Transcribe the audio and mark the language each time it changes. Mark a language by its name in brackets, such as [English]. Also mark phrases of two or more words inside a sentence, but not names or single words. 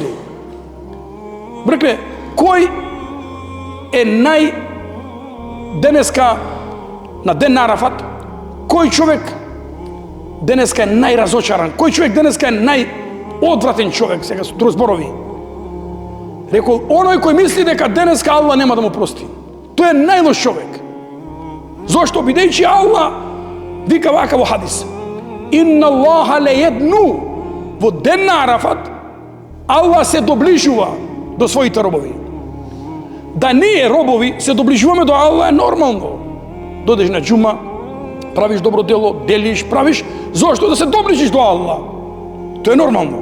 [Macedonian] Рекле: "Кој е денеска на ден на Арафат, кој човек денеска е најразочаран, кој човек денеска е најодвратен човек?" Сега со други зборови. Рекол: "Оној кој мисли дека денеска Аллах нема да му прости. Тој е најлош човек." Зошто? Бидејќи Аллах вика вака во хадис: [Arabic] "إن الله ليدنو." [Macedonian] Во ден на Арафат Аллах се доближува до своите робови. Да ние робови се доближуваме до Аллах е нормално. Додеш на џума, правиш добро дело, делиш, правиш, зошто? Да се доближиш до Аллах. Тоа е нормално.